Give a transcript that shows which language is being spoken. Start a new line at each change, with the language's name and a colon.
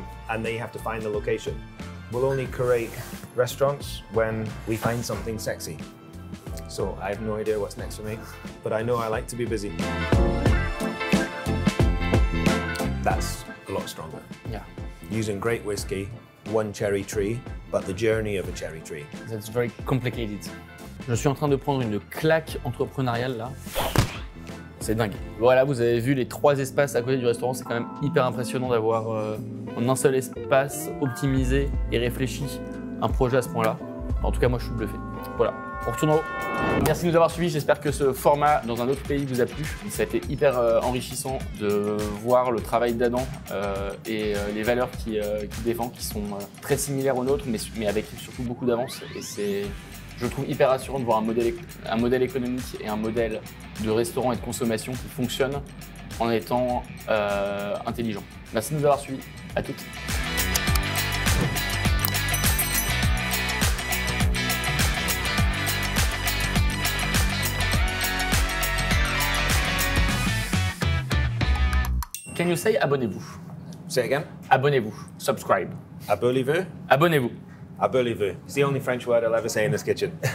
English: And they have to find the location. We'll only create restaurants when we find something sexy. So I have no idea what's next for me, but I know I like to be busy. That's a lot stronger. Yeah. Using great whiskey, one cherry tree, but the journey of a cherry tree. That's very complicated.
French: Je suis en train de prendre une claque entrepreneuriale là. C'est dingue. Voilà, vous avez vu les 3 espaces à côté du restaurant, c'est quand même hyper impressionnant d'avoir en un seul espace optimisé et réfléchi un projet à ce point-là. En tout cas, moi je suis bluffé. Voilà, on retourne en haut. Merci de nous avoir suivis, j'espère que ce format dans un autre pays vous a plu. Ça a été hyper enrichissant de voir le travail d'Adam et les valeurs qu'il défend, qui sont très similaires aux nôtres, mais avec surtout beaucoup d'avance. Et c'est, je trouve, hyper rassurant de voir un modèle économique et un modèle de restaurant et de consommation qui fonctionne en étant intelligent. Merci de nous avoir suivis, à toutes.
English: Can you say
French: abonnez-vous?
English: Say again?
French: Abonnez-vous.
English: Subscribe.
French: Abonnez-vous? Abonnez-vous. Abonnez-vous.
English: It's the only French word I'll ever say in this kitchen.